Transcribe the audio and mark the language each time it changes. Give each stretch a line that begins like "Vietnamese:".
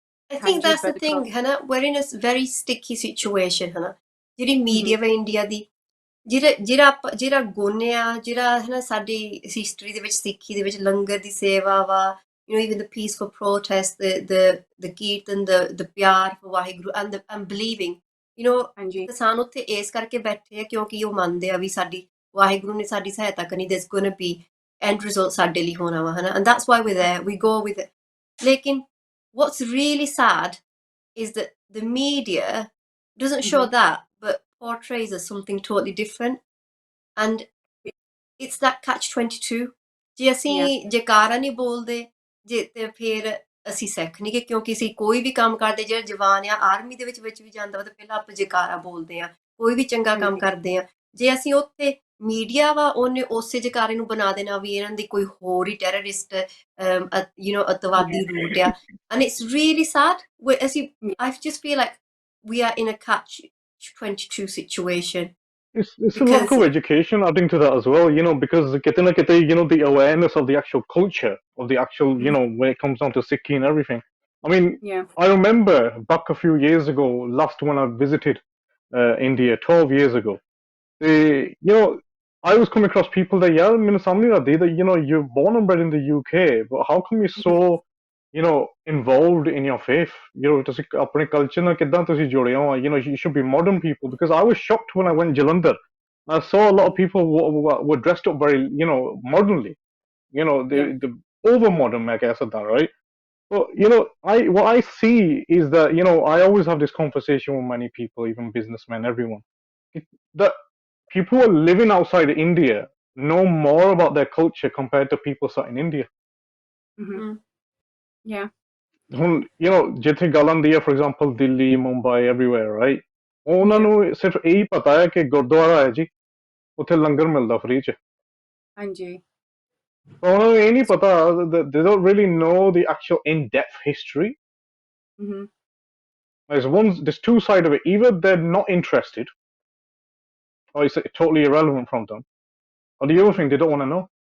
English: I think that's the thing, hana, we're in a very sticky situation,
Punjabi: hana, ਜਿਹੜੀ media ਵਾ India ਦੀ, ਜਿਹੜਾ ਗੁਣ ਆ, ਜਿਹੜਾ ਹੈ ਨਾ ਸਾਡੀ ਹਿਸਟਰੀ ਦੇ ਵਿੱਚ, ਸਿੱਖੀ ਦੇ ਵਿੱਚ ਲੰਗਰ ਦੀ ਸੇਵਾ ਵਾ,
English: even the peaceful protest, the kirtan, the pyaar for Waheguru and believing,
Punjabi: ਕਿਸਾਨ ਉੱਥੇ ਇਸ ਕਰਕੇ ਬੈਠੇ ਆ ਕਿਉਂਕਿ ਉਹ ਮੰਨਦੇ ਆ ਵੀ ਸਾਡੀ ਵਾਹਿਗੁਰੂ ਨੇ ਸਾਡੀ ਸਹਾਇਤਾ ਕਰਨੀ,
English: there's gonna be end result
Punjabi: ਸਾਡੇ ਲਈ ਹੋਣਾ ਵਾ, ਹਨਾ,
English: and that's why we're there, we go with it. ਲੇਕਿਨ what's really sad is that the media doesn't show that, but portrays as something totally different, and it's that catch-22.
Punjabi: ਜੇ ਅਸੀਂ ਜੈਕਾਰਾ ਨਹੀਂ ਬੋਲਦੇ ਜੇ ਤੇ ਫਿਰ ਅਸੀਂ ਸਿੱਖ ਨਹੀਂ, ਕਿਉਂਕਿ ਅਸੀਂ ਕੋਈ ਵੀ ਕੰਮ ਕਰਦੇ, ਜਿਹੜਾ ਜਵਾਨ ਆ ਆਰਮੀ ਦੇ ਵਿੱਚ ਵੀ ਜਾਂਦਾ ਵਾ ਤਾਂ ਪਹਿਲਾਂ ਆਪਾਂ ਜੈਕਾਰਾ ਬੋਲਦੇ ਆ, ਕੋਈ ਵੀ ਚੰਗਾ ਕੰਮ ਕਰਦੇ ਆ. ਜੇ ਅਸੀਂ ਉੱਥੇ ਮੀਡੀਆ ਵਾ ਉਹਨੇ ਉਸੇ ਜੈਕਾਰੇ ਨੂੰ ਬਣਾ ਦੇਣਾ ਵੀ ਇਹਨਾਂ ਦੀ ਕੋਈ ਹੋਰ ਹੀ ਟੈਰਰਿਸਟ ਅਤਵਾਦੀ ਰੂਟ ਆ,
English: and it's really sad. I just feel like we are in a catch-22 situation. It's a lack of education adding to that as well, because
Punjabi: kite na kite,
English: the awareness of the actual culture, of the actual, when it comes down to Sikhi and everything. I mean, I remember back a few years ago, last when I visited India 12 years ago, I was coming across people that, that, you're born and bred in the UK, but how come you're so, involved in your faith?
Punjabi: ਤੁਸੀਂ ਆਪਣੇ culture ਨਾਲ ਕਿੱਦਾਂ ਤੁਸੀਂ ਜੁੜੇ ਹੋ?
English: You should be modern people, because I was shocked when I went Jalandhar. I saw a lot of people were dressed up very, modernly. The over modern,
Punjabi: ਮੈਂ ਕਹਿ ਸਕਦਾ,
English: right? But what I see is that I always have this conversation with many people, even businessmen, everyone, that people who are living outside India know more about their culture compared to people sat in India.
Punjabi: ਹੁਣ ਜਿੱਥੇ ਗੱਲ ਆਉਂਦੀ ਹੈ,
English: for example,
Punjabi: Delhi, Mumbai, everywhere, right? ਉਹਨਾਂ ਨੂੰ ਸਿਰਫ ਇਹੀ ਪਤਾ ਹੈ ਕਿ ਗੁਰਦੁਆਰਾ ਹੈ ਜੀ, ਉੱਥੇ ਲੰਗਰ ਮਿਲਦਾ ਫ੍ਰੀ ਚ. ਹਾਂਜੀ. ਉਹਨਾਂ ਨੂੰ ਇਹ ਨਹੀਂ ਪਤਾ,
English: they don't really know the actual in-depth history. There's two sides of it. Either they're not interested, or it's totally irrelevant from them, or the other thing, they don't want to know.